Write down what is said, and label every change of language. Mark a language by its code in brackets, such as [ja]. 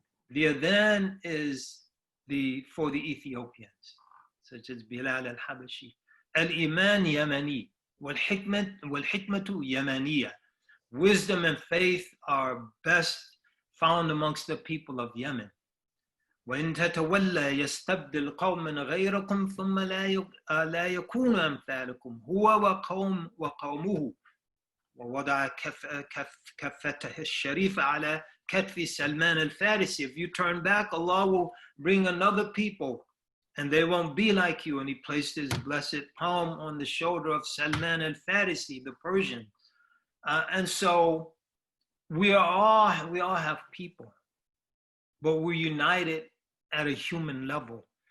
[en] The adhan is for the Ethiopians, such as Bilal al-Habashi. [ar] Al-iman Yamani, wal-hikmatu Yamaniya. [en] Wisdom and faith are best found amongst the people of Yemen. [ar] وإن تتولى يستبدل قوما غيركم ثم لا يكون أمثالكم هو وقومه ووضع كفته الشريفة على كتف سلمان الفارسي. [en] If you turn back, Allah will bring another people and they won't be like you. And he placed his blessed palm on the shoulder of Salman al-Farisi, the Persian. And so we all have people, but we're united at a human level.